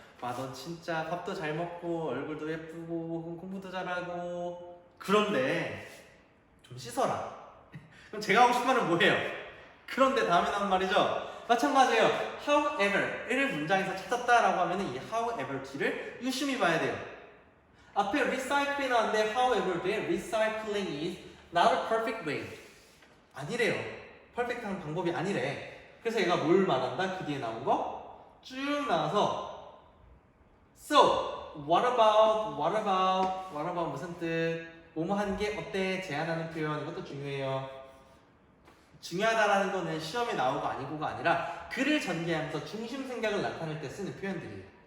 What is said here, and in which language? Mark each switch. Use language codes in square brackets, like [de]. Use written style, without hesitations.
[ko] 와, 넌 진짜 밥도 잘 먹고 얼굴도 예쁘고 공부도 잘하고 그런데 좀 씻어라. 그럼 제가 하고 싶은 말은 뭐예요? 그런데 다음에 나온 말이죠. 마찬가지예요. however를 문장에서 찾았다라고 하면 이 however 뒤를 유심히 봐야 돼요. 앞에 [en] recycling [ko] 나왔는데 [en] however에 recycling is not a perfect way. [ko] 아니래요. 퍼펙트한 방법이 아니래. 그래서 얘가 뭘 말한다? 그 뒤에 나온 거 쭉 나와서 So, what about 무슨 뜻? 뭐뭐 하는 게 어때? 제안하는 표현, 이것도 중요해요. 중요하다라는 거는 시험에 나오고 아니고가 아니라 글을 전개하면서 중심 생각을 나타낼 때 쓰는 표현들이에요.